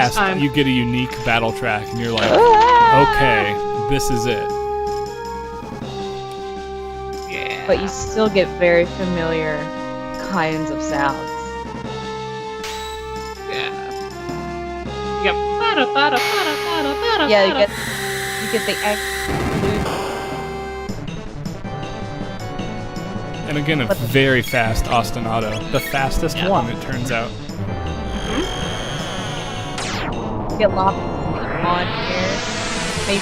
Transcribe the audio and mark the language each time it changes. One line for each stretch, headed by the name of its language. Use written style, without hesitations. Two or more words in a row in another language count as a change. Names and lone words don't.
English: first time... you get a unique battle track, and you're like, okay, this is it. Yeah. But you still get very familiar kinds of sounds. Yeah. Yep. Bada, bada, bada, bada, bada, Yeah, bada. you get the loop. And again, a very fast ostinato. The fastest Yeah. one, it turns out. You get lots on here. Maybe.